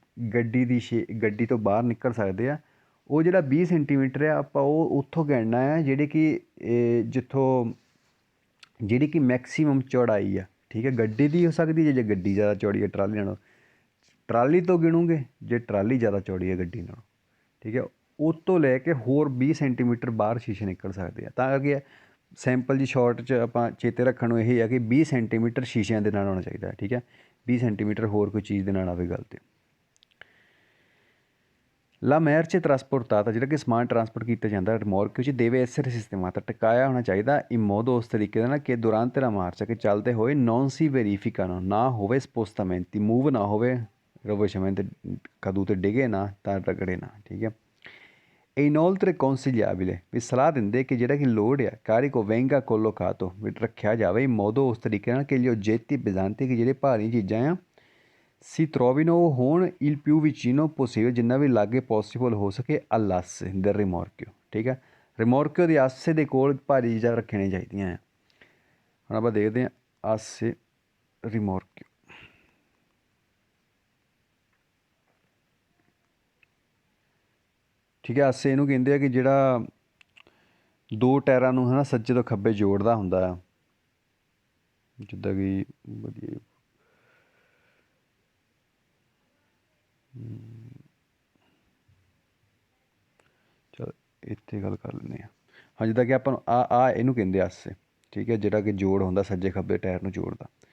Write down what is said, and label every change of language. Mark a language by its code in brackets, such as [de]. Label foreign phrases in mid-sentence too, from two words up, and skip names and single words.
[pa] ਗੱਡੀ ਤੋਂ ਬਾਹਰ ਨਿਕਲ ਸਕਦੇ ਆ ਉਹ ਜਿਹੜਾ 20 ਸੈਂਟੀਮੀਟਰ ਆ ਆਪਾਂ ਉਹ ਉੱਥੋਂ ਗਿਣਨਾ ਆ ਜਿਹੜੇ ਕਿ ਜਿੱਥੋਂ ਜਿਹੜੀ ਕਿ ਮੈਕਸੀਮਮ ਚੌੜਾਈ ਆ ਠੀਕ ਹੈ ਗੱਡੀ ਦੀ ਹੋ ਸਕਦੀ ਜੇ ਗੱਡੀ ਜ਼ਿਆਦਾ ਚੌੜੀ ਹੈ ਟਰਾਲੀ ਨਾਲੋਂ ਟਰਾਲੀ ਤੋਂ ਗਿਣੂਗੇ ਜੇ ਟਰਾਲੀ ਜ਼ਿਆਦਾ ਚੌੜੀ ਹੈ ਗੱਡੀ ਨਾਲੋਂ ਠੀਕ ਹੈ ਉਹ ਤੋਂ ਲੈ ਕੇ ਹੋਰ 20 ਸੈਂਟੀਮੀਟਰ ਬਾਹਰ ਸ਼ੀਸ਼ੇ ਨਿਕਲ ਸਕਦੇ ਆ ਤਾਂ ਕਰਕੇ ਸੈਂਪਲ ਜੀ ਸ਼ਾਰਟ 'ਚ ਆਪਾਂ ਚੇਤੇ ਰੱਖਣ ਨੂੰ ਇਹ ਆ ਕਿ 20 ਸੈਂਟੀਮੀਟਰ ਸ਼ੀਸ਼ਿਆਂ ਦੇ ਨਾਲ ਹੋਣਾ ਚਾਹੀਦਾ ਠੀਕ ਹੈ 20 ਸੈਂਟੀਮੀਟਰ ਹੋਰ ਕੋਈ ਚੀਜ਼ ਦੇ ਨਾਲ ਆਵੇ ਗੱਲ 'ਤੇ [it] la merce trasportata [pa] ਜਿਹੜਾ ਕਿ ਸਮਾਨ ਟਰਾਂਸਪੋਰਟ ਕੀਤਾ ਜਾਂਦਾ ਰਿਮੋਰਕਿਓ 'ਚ [it] deve essere sistemata [pa] ਟਿਕਾਇਆ ਹੋਣਾ ਚਾਹੀਦਾ [it] in modo [pa] ਉਸ ਤਰੀਕੇ ਨਾਲ ਕਿ [it] durante la marcia [pa] ਕਿ ਚੱਲਦੇ ਹੋਏ [it] non si verificano [pa] ਨਾ ਹੋਵੇ spostamenti ਮੂਵ ਨਾ ਹੋਵੇ rovesciamento ਕਦੂ 'ਤੇ ਡਿੱਗੇ ਨਾ ਤਾਂ ਰਗੜੇ ਨਾ ਠੀਕ ਹੈ e [it] inoltre consigliabile [pa] ਵੀ ਸਲਾਹ ਦਿੰਦੇ ਕਿ ਜਿਹੜਾ ਕਿ ਲੋਡ ਆ [it] carico venga collocato [pa] ਵੀ ਰੱਖਿਆ ਜਾਵੇ [it] in modo [pa] ਉਸ ਤਰੀਕੇ ਨਾਲ ਕਿ [it] gli oggetti pesanti [pa] ਕਿ ਜਿਹੜੇ ਭਾਰੀ ਚੀਜ਼ਾਂ ਆ [it] si trovino [pa] ਉਹ ਹੋਣ [it] il più vicino possibile [pa] ਜਿੰਨਾ ਵੀ ਲਾਗੇ ਪੋਸੀਬਲ ਹੋ ਸਕੇ [it] all'asse del rimorchio [pa] ਠੀਕ ਹੈ ਰਿਮੋਰਕਿਓ ਦੇ ਆਸੇ ਦੇ ਕੋਲ ਭਾਰੀ ਚੀਜ਼ਾਂ ਰੱਖਣੀਆਂ ਚਾਹੀਦੀਆਂ ਆ ਹੁਣ ਆਪਾਂ ਦੇਖਦੇ ਹਾਂ ਆਸੇ ਰਿਮੋਰਕਿਓ ਠੀਕ ਹੈ ਆਸੇ ਇਹਨੂੰ ਕਹਿੰਦੇ ਆ ਕਿ ਜਿਹੜਾ ਦੋ ਟਾਇਰਾਂ ਨੂੰ ਹੈ ਨਾ ਸੱਜੇ ਤੋਂ ਖੱਬੇ ਜੋੜਦਾ ਹੁੰਦਾ ਆ ਜਿੱਦਾਂ ਕਿ ਵਧੀਆ ਚਲ ਇੱਥੇ ਗੱਲ ਕਰ ਲੈਂਦੇ ਹਾਂ ਹਾਂ ਜਿੱਦਾਂ ਕਿ ਆਪਾਂ ਨੂੰ ਆ ਇਹਨੂੰ ਕਹਿੰਦੇ ਆਸੇ ਠੀਕ ਹੈ ਜਿਹੜਾ ਕਿ ਜੋੜ ਹੁੰਦਾ ਸੱਜੇ ਖੱਬੇ ਟਾਇਰ ਨੂੰ ਜੋੜਦਾ